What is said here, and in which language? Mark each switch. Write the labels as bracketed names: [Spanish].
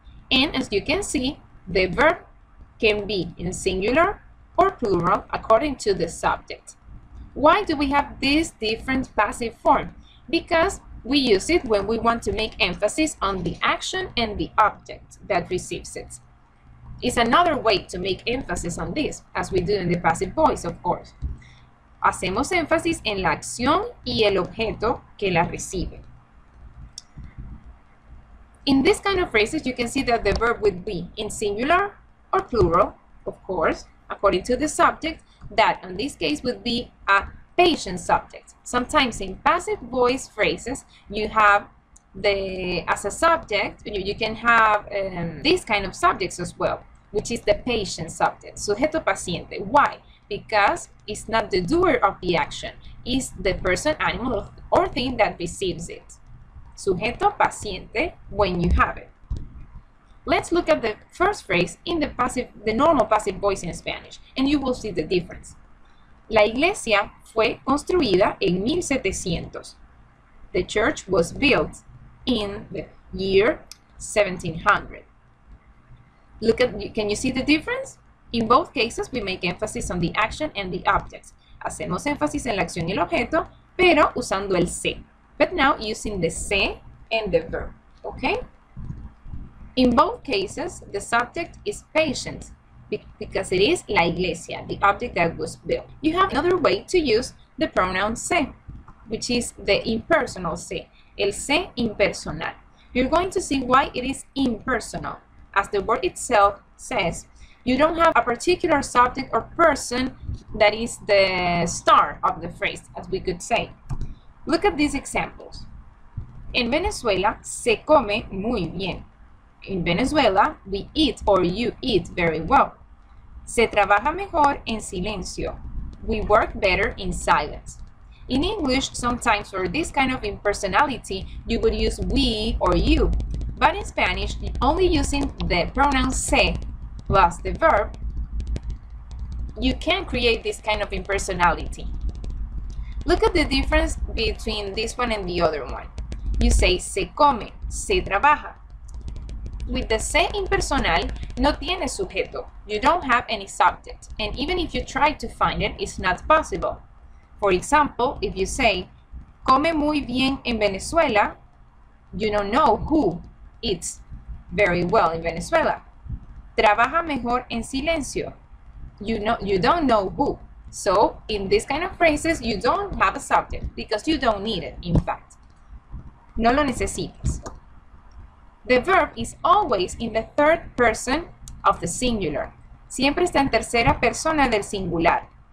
[English] And as you can see, the verb can be in singular or plural according to the subject. Why do we have this different passive form? Because we use it when we want to make emphasis on the action and the object that receives it. It's another way to make emphasis on this, as we do in the passive voice, of course. [Spanish] Hacemos énfasis en la acción y el objeto que la recibe. [English] In this kind of phrases, you can see that the verb would be in singular or plural, of course, according to the subject, that in this case would be a patient subject. Sometimes in passive voice phrases, you have as a subject, you can have this kind of subjects as well, which is the patient subject, [Spanish] sujeto paciente. [English] Why? Because it's not the doer of the action, it's the person, animal, or thing that receives it. Sujeto paciente when you have it. Let's look at the first phrase in the normal passive voice in Spanish, and you will see the difference. [Spanish] La iglesia fue construida en 1700. [English] The church was built in the year 1700. Can you see the difference? In both cases, we make emphasis on the action and the objects. [Spanish] Hacemos énfasis en la acción y el objeto, pero usando el se. [English] But now using the se and the verb, okay? In both cases, the subject is patient because it is [Spanish] la iglesia, [English] the object that was built. You have another way to use the pronoun se, which is the impersonal se, [Spanish] el se impersonal. [English] You're going to see why it is impersonal. As the word itself says, you don't have a particular subject or person that is the star of the phrase, as we could say. Look at these examples. [Spanish] En Venezuela se come muy bien. [English] In Venezuela, we eat or you eat very well. [Spanish] Se trabaja mejor en silencio. [English] We work better in silence. In English, sometimes for this kind of impersonality, you would use we or you. But in Spanish, only using the pronoun se plus the verb, you can create this kind of impersonality. Look at the difference between this one and the other one. You say se come, se trabaja. With the se impersonal, [Spanish] no tiene sujeto. [English] You don't have any subject. And even if you try to find it, it's not possible. For example, if you say, [Spanish] come muy bien en Venezuela, [English] you don't know who eats very well in Venezuela. [Spanish] Trabaja mejor en silencio, [English] you don't know who. So in this kind of phrases, you don't have a subject because you don't need it, in fact. [Spanish] No lo necesitas. [English] The verb is always in the third person of the singular. [Spanish] Siempre está en tercera persona del singular.